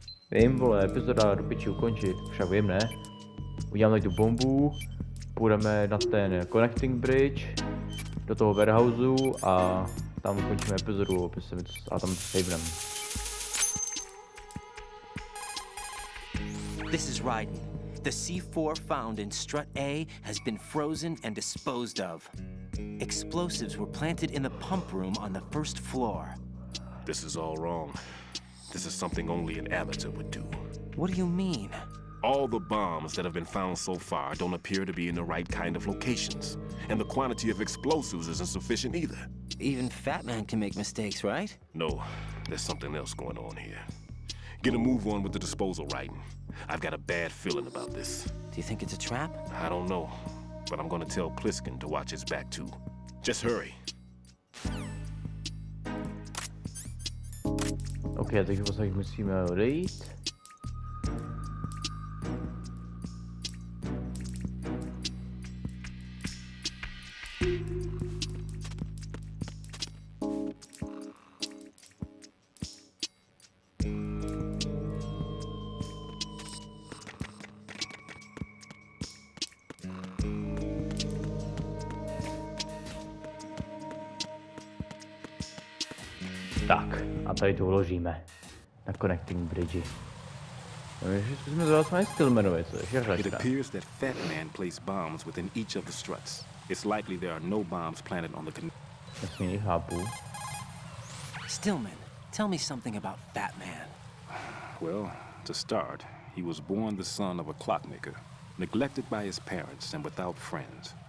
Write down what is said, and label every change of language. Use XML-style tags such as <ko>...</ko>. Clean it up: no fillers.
<cs>Vím, vole, epizoda do piči ukončit, však vím, ne? Uděláme tady tu bombu, půjdeme na ten connecting bridge, do toho warehouseu a tam ukončíme epizodu a tam saveneme.</cs> <en>This is Raiden. The C4 found in Strut A has been frozen and disposed of. Explosives were planted in the pump room on the first floor. This is all wrong. This is something only an amateur would do. What do you mean? All the bombs that have been found so far don't appear to be in the right kind of locations. And the quantity of explosives isn't sufficient either. Even Fat Man can make mistakes, right? No, there's something else going on here. Get a move on with the disposal, Raiden. I've got a bad feeling about this. Do you think it's a trap? I don't know, but I'm gonna tell Pliskin to watch his back too. Just hurry.</en> <cs>OK, takže vlastně musíme odejít. Tak, a tady to uložíme na connecting bridge. Zkusíme zvolat Stillmanovi, co ještě řečka.</cs> <en>It appears that Fat Man placed bombs within each of the struts. It's likely there are no bombs planted on the</en> <cs>Jasně, chápu.</cs> <en>Stillman, tell me something about Fat Man. Well, to start, he was born the son of a clockmaker, neglected by his parents and without friends.</en>